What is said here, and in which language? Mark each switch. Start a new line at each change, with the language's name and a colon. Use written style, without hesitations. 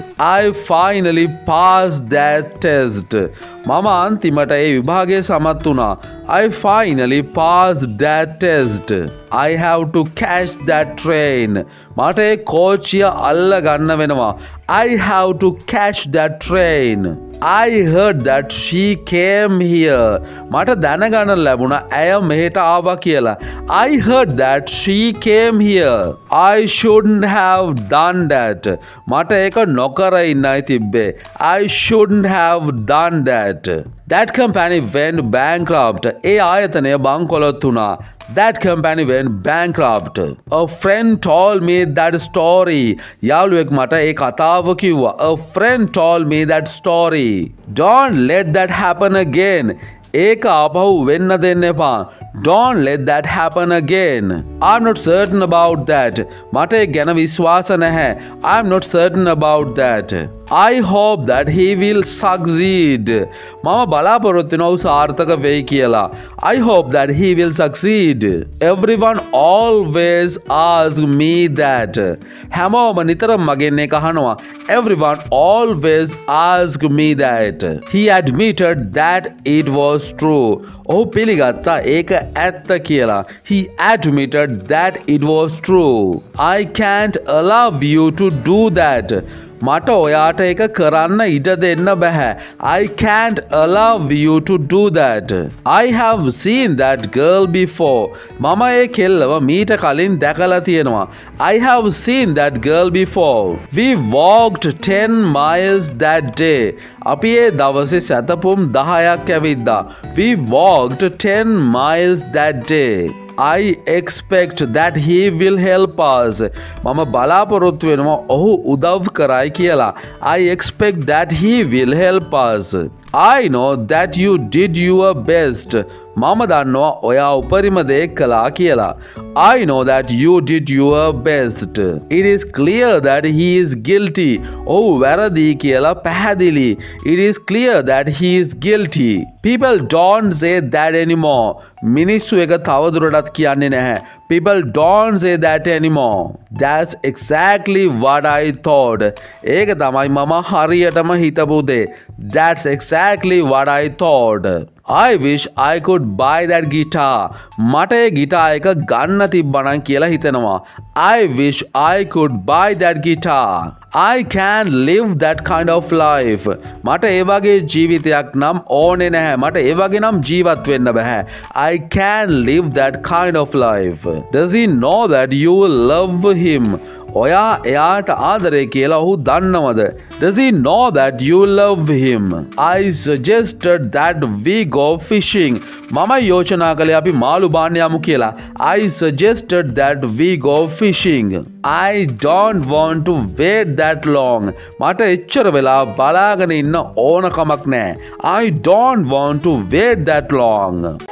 English: I finally passed that test.
Sinhala: මම අන්තිමට ඒ විභාගය සමත් වුණා.
English: I finally passed that test. I have to catch that train.
Sinhala: මට ඒ කෝච්චිය අල්ල ගන්න වෙනවා.
English: I have to catch that train. I heard that she came here.
Sinhala: මට දැනගන්න ලැබුණා ඇය මෙහෙට ආවා කියලා.
English: I heard that she came here. I shouldn't have done that.
Sinhala: මට ඒක නොකර ඉන්නයි තිබ්බේ.
English: I shouldn't have done that. That company went bankrupt.
Sinhala: ඒ ආයතනය බංකොලොත් වුණා.
English: That company went bankrupt. A friend told me that story.
Sinhala: යාළුවෙක් මට ඒ කතාව කිව්වා.
English: A friend told me that story. Don't let that happen again.
Sinhala: ඒක ආපහු වෙන්න දෙන්න එපා.
English: Don't let that happen again. I'm not certain about that.
Sinhala: මට ඒ ගැන විශ්වාස නැහැ.
English: I'm not certain about that. I hope that he will succeed.
Sinhala: මම බලාපොරොත්තු වෙනවා ඔහු සාර්ථක වෙයි කියලා.
English: I hope that he will succeed. Everyone always asks me that.
Sinhala: හැමෝම නිතරම මගෙන් ඒක අහනවා.
English: Everyone always asks me that. He admitted that it was true.
Sinhala: ඔහු පිළිගත්තා ඒක ඇත්ත කියලා.
English: He admitted that it was true. I can't allow you to do that.
Sinhala: මට ඔයාට එක කරන්න ඉඩ දෙන්න බැහැ.
English: I can't allow you to do that. I have seen that girl before.
Sinhala: මම ඒ කෙල්ලව මීට කලින් දැකලා තියෙනවා.
English: I have seen that girl before. We walked 10 miles that day.
Sinhala: අපි ඒ දවසේ සැතපුම් 10ක් ඇවිද්දා.
English: We walked 10 miles that day. I expect that he will help us.
Sinhala: මම බලාපොරොත්තු වෙනවා ඔහු උදව් කරයි කියලා.
English: I expect that he will help us. I know that you did your best.
Sinhala: මම දන්නවා ඔයා උපරිම දේ කළා කියලා.
English: I know that you did your best. It is clear that he is guilty.
Sinhala: ඔහු වැරදි කියලා පැහැදිලි.
English: It is clear that he is guilty. People don't say that anymore.
Sinhala: මිනිස්සු එක තවදුරටත් කියන්නේ නැහැ.
English: People don't say that anymore. That's exactly what I thought.
Sinhala: ඒක තමයි මම හරියටම හිතපු දේ.
English: That's exactly what I thought. I wish I could buy that guitar.
Sinhala: මට ඒ ගිටාර් එක ගන්න තිබ්බනම් කියලා හිතෙනවා.
English: I wish I could buy that guitar. I can't live that kind of life.
Sinhala: මට ඒ වගේ ජීවිතයක් නම් ඕනේ නැහැ. මට ඒ වගේ නම් ජීවත් වෙන්න බෑ.
English: I can't live that kind of life. Does he know that you love him?
Sinhala: ඔයා එයාට ආදරේ කියලා ඔහු දන්නවද?
English: Does he know that you love him? I suggested that we go fishing.
Sinhala: මම යෝජනා කළේ අපි මාළු බාන්න යමු කියලා.
English: I suggested that we go fishing. I don't want to wait that long.
Sinhala: මට එච්චර වෙලා බලාගෙන ඉන්න ඕන කමක් නැහැ.
English: I don't want to wait that long.